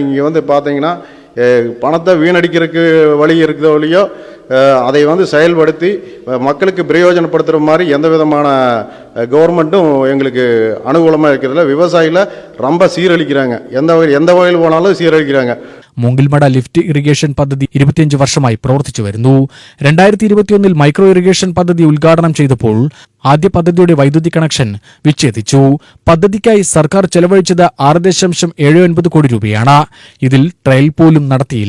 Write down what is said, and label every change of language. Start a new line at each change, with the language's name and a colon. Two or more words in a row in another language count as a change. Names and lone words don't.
Tamil: இங்கே வந்து பார்த்தீங்கன்னா பணத்தை வீணடிக்கிறதுக்கு வழி இருக்கிற வழியோ அதை வந்து செயல்படுத்தி மக்களுக்கு பிரயோஜனப்படுத்துகிற மாதிரி எந்த விதமான கவர்மெண்ட்டும் எங்களுக்கு அனுகூலமாக இருக்கிறதில்ல. விவசாயிகளை ரொம்ப சீரழிக்கிறாங்க. எந்த வகையில் போனாலும் சீரழிக்கிறாங்க.
Malayalam: മൂങ്കിൽമട
English: lift irrigation
Malayalam: പദ്ധതി 25 വർഷമായി പ്രവർത്തിച്ചു വരുന്നു. 2021
English: micro irrigation
Malayalam: പദ്ധതി ഉദ്ഘാടനം ചെയ്തപ്പോൾ ആദ്യ പദ്ധതിയുടെ വൈദ്യുതി കണക്ഷൻ വിച്ഛേദിച്ചു. പദ്ധതിക്കായി സർക്കാർ ചെലവഴിച്ചത് 6.79 കോടി രൂപയാണ്. ഇതിൽ ട്രയൽ പോലും നടത്തിയില്ല.